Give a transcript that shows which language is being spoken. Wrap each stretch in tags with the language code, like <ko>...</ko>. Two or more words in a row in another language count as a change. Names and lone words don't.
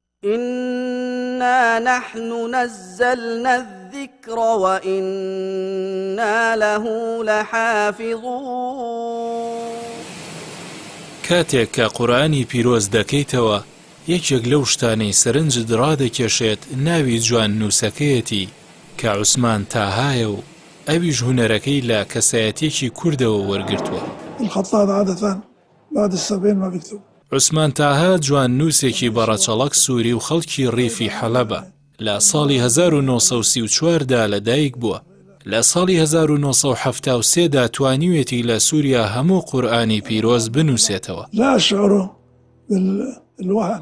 <ar>إنا نحن نزلنا الذكر وإنا له لحافظون</ar> <ckb>کاتێک کە قورئانی پیرۆز دەکەیتەوە یەکێک لەو شتانەی سەرنجت ڕادەکێشێت ناوی جوان نووسەکەیەتی کە عوسمان تاهایە و ئەویش هونەرەکەی لە کەسایەتێکی کوردەوە وەرگرتووە.</ckb> <ar>الخطاط عادة بعد السبعين ما بيكتب.</ar> <ckb>عوسمان تاها جوان نووسێکی بەڕەچەڵەک سووری و خەڵکی ڕیفی حەلەبە. لە ساڵی 1934دا لەدایک بووە. لە ساڵی 1973دا توانیوێتی لە سووریا هەموو قورئانی پیرۆز بنووسێتەوە.</ckb> <ar>لا أشعر بالوهن.</ar>